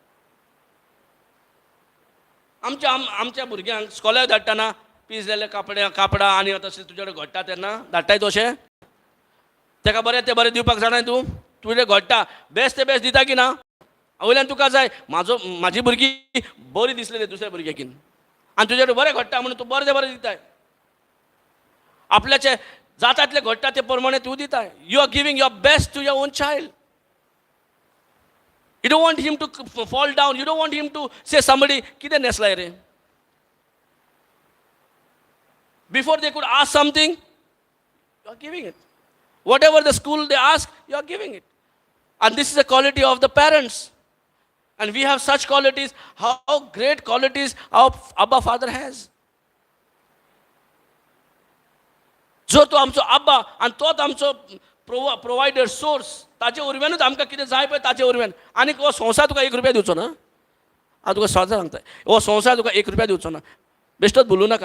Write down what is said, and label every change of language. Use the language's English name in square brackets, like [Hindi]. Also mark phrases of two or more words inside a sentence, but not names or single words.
[Konkani] आमच्या भुरग्यांक स्कॉलार धाडटाना पिजलेले कापडां आनी तशें तुजे कडेन घडटा तेन्ना धाडटाय तशें ताका बरें ते बरें दिवपाक जाणाय तूं तुजे घडटा बेस्ट ते बेस्ट दिता की ना. वयल्यान तुका जाय म्हाजी भुरगीं बरी दिसलेली दुसऱ्या भुरग्याकीन आनी तुजे कडेन बरें घडटा म्हणून तूं बरें ते बरें दिताय. आपल्याचे जाता तितले घडटा ते प्रमाणे तूं दिताय. [English] You are giving your best to your own child. You don't want him to fall down. You don't want him to say somebody, [Konkani] कितें नेसलाय रे. [English] Before they could ask something, you are giving it. Whatever the school they ask, you are giving it. And this is the quality of the parents. And we have such qualities. How great qualities our Abba Father has. [Konkani] जो तो आमचो अब्बा आनी तोच आमचो [English] provider source [Konkani] ताचे वरवींच आमकां कितें जाय पळय ताचे वरवीं. आनी हो संवसार तुका 1 रुपया दिवचो ना. हांव तुका सदां सांगताय हो संवसार तुका 1 रुपया दिवचो ना. बेश्टोच भुलूं नाका.